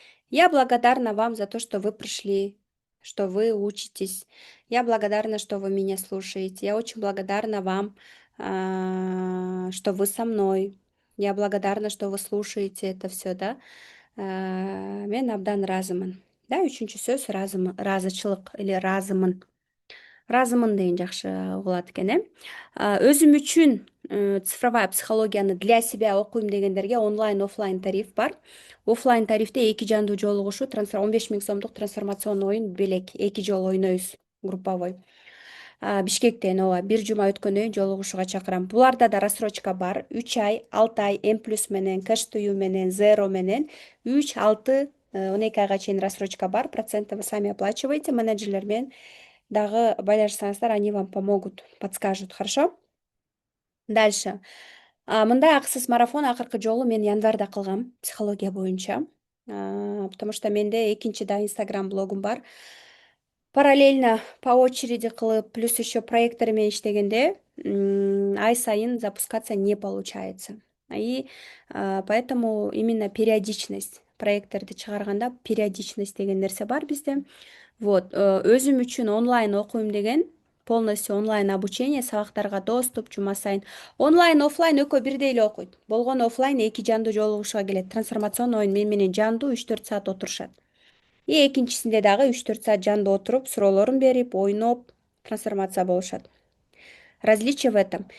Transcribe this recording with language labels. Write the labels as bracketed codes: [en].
[ru] Я благодарна вам за то, что вы пришли, что вы учитесь. Я благодарна, что вы меня слушаете. Я очень благодарна вам, что вы со мной. Я благодарна, что вы слушаете это все, да. [ky] Мен абдан ыраазымын. Да, үчүнчү сөз ыраазычылык или ыраазымын. Ыраазымын деген жакшы угулат экен, Өзүм үчүн цифровая психологияны [ru] для себя [ky] окуйм дегендерге онлайн, офлайн тариф бар. Офлайн тарифте 2 жандуу жолугушуу 15 000 сомдук трансформационный оюн белек. 2 жолу ойнойбуз групповой. Бишкектен ооба бир жума өткөндөн кийин жолугушууга чакырам. Буларда да рассрочка бар. 3 ай, 6 ай М плюс менен, кэш тую менен, зеро менен 3, 6, 12 айга чейин рассрочка бар. [ru] Процентты вы сами оплачиваете. [ky] Менеджерлер менен дагы байланышсаңыздар, [ru] они вам помогут, подскажут. Хорошо? Дальше. [ky] Мындай акысыз марафон акыркы жолу мен январда кылгам, психология боюнча. [ru] Потому что [ky] менде экинчи да Инстаграм блогум бар. [ru] Параллельно по очереди кылып, плюс еще [ky] проекттер менен иштегенде ай сайын [ru] запускаться не получается. И поэтому именно периодичность [ky] проекттерди чыгарганда периодичность деген нерсе бар бизде. Вот, өзүм үчүн онлайн окуйм деген полностью онлайн обучение, сабактарга доступ жума сайын. Онлайн, офлайн экөө бирдей эле окуйт. Болгону офлайн 2 жандуу жолугушууга келет. Трансформационный оюн менен жандуу 3-4 саат отурушат. И экинчисинде дагы 3-4 саат жандуу отуруп, суроолорун берип, ойноп, трансформация болушат. [ru] Различие в этом.